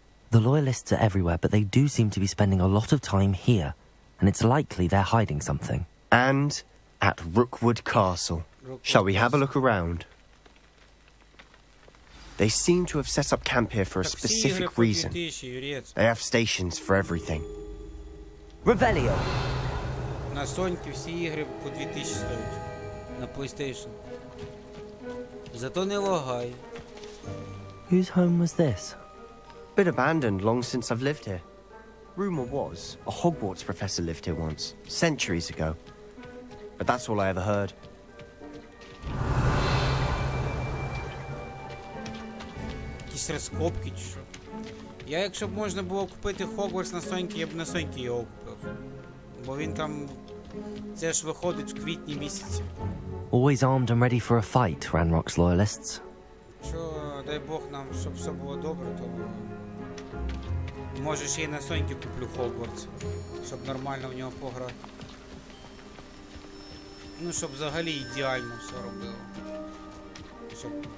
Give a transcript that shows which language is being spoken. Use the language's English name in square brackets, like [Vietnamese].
[English] The loyalists are everywhere, but they do seem to be spending a lot of time here, and it's likely they're hiding something. And at Rookwood Castle. Shall we have a look around? They seem to have set up camp here for a specific reason. They have stations for everything. Revelio! [Ukrainian] На Соньки всі ігри по 2000 стоять. На PlayStation. Зато не лагає. [English] Whose home was this? Been abandoned long since I've lived here. Rumor was a Hogwarts professor lived here once, centuries ago. But that's all I ever heard. [Ukrainian] Якісь розкопки чи що? Я, якщо б можна було купити Hogwarts на Соньки, я б на Соньки його купив. Бо він там... Це ж виходить в квітні місяці. [English] always armed and ready for a fight, Ranrock's loyalists. [Ukrainian] Що, дай Бог нам, щоб все було добре, то може ще й на Соньки куплю Hogwarts, щоб нормально в нього пограти. Ну, щоб взагалі ідеально все робило. Щоб...